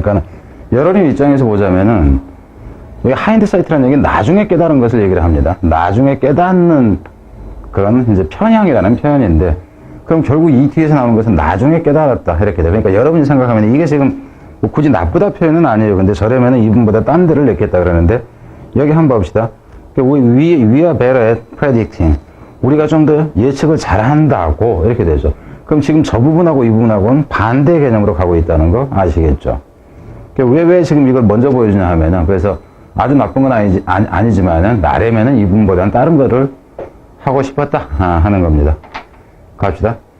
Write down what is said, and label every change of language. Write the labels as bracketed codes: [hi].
[ko] 그러니까 여러분 입장에서 보자면은 여기 hindsight라는 얘기는 나중에 깨달은 것을 얘기를 합니다. 나중에 깨닫는 그런 이제 편향이라는 표현인데, 그럼 결국 이 뒤에서 나오는 것은 나중에 깨달았다 이렇게 돼요. 그러니까 여러분이 생각하면 이게 지금 뭐 굳이 나쁘다 표현은 아니에요. 근데 저라면은 이분보다 딴 데를 냈겠다 그러는데, 여기 한번 봅시다. [en] We are better at predicting. [ko] 우리가 좀 더 예측을 잘한다고 이렇게 되죠. 그럼 지금 저 부분하고 이 부분하고는 반대 개념으로 가고 있다는 거 아시겠죠? 왜 지금 이걸 먼저 보여주냐 하면은, 그래서 아주 나쁜 건 아니지만은 나라면은 이 부분보다는 다른 거를 하고 싶었다 하는 겁니다. 갑시다.